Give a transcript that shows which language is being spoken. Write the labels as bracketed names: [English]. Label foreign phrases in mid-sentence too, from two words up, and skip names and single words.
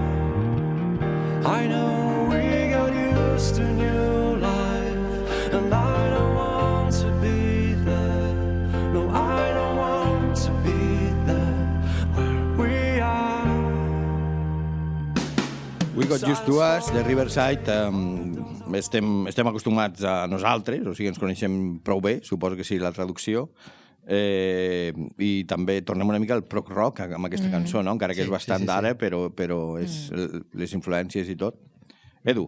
[English] I know we got used to new life, and I don't want to be there. No, I don't want to be there where we are. [Catalan] We Got Used to Us, de Riverside, estem acostumats a nosaltres, o sigui, ens coneixem prou bé, suposo que sí, la traducció, i també tornem una mica al [English] prog rock [Catalan] amb aquesta cançó, no? Encara que és bastant d'ara, però és les influències i tot. Edu.